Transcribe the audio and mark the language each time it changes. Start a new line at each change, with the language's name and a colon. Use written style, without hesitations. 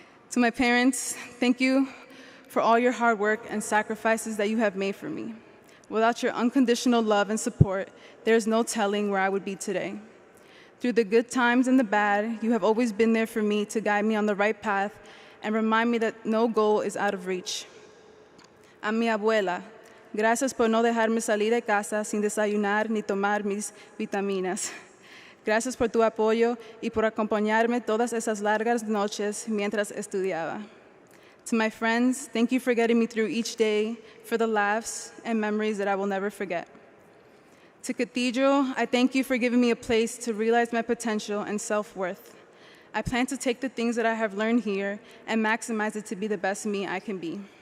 English: To my parents, thank you for all your hard work and sacrifices that you have made for me. Without your unconditional love and support, there is no telling where I would be today. Through the good times and the bad, you have always been there for me to guide me on the right path and remind me that no goal is out of reach.
Spanish: A mi abuela, gracias por no dejarme salir de casa sin desayunar ni tomar mis vitaminas. Gracias por tu apoyo y por acompañarme todas esas largas noches mientras estudiaba.
English: To my friends, thank you for getting me through each day, for the laughs and memories that I will never forget. To Cathedral, I thank you for giving me a place to realize my potential and self-worth. I plan to take the things that I have learned here and maximize it to be the best me I can be.